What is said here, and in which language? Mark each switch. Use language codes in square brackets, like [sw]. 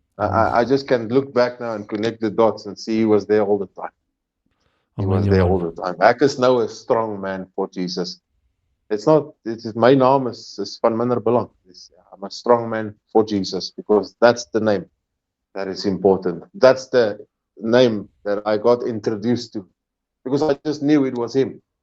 [en] I just can look back now and connect the dots and see he was there all the time. He was there all the time. [af] Ek is nou 'n [en] strong man for Jesus. [af] My naam is van minder belang. [en] I'm a strong man for Jesus because that's the name that is important. That's the name that I got introduced to because I just knew it was him.